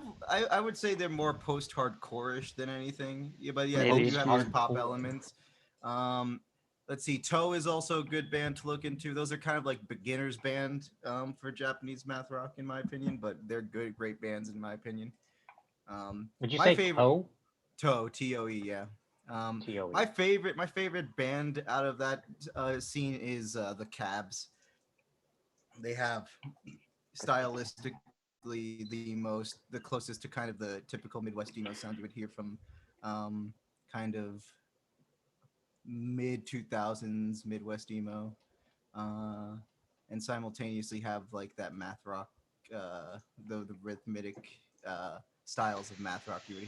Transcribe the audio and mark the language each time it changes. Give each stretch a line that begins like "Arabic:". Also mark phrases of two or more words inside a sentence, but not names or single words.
English: I would say they're more post-hardcore-ish than anything. Yeah, but yeah, Maybe. they do have those pop elements. Let's see. Toe is also a good band to look into. Those are kind of like beginners band for Japanese math rock, in my opinion. But they're great bands in my opinion. Would you my say favorite, Toe? Toe, T-O-E, yeah. T-O-E. My favorite band out of that scene is the Cabs. They have stylistically the closest to kind of the typical Midwest emo sound you would hear from kind of mid 2000s Midwest emo, and simultaneously have like that math rock, the rhythmic styles of math rock you would hear.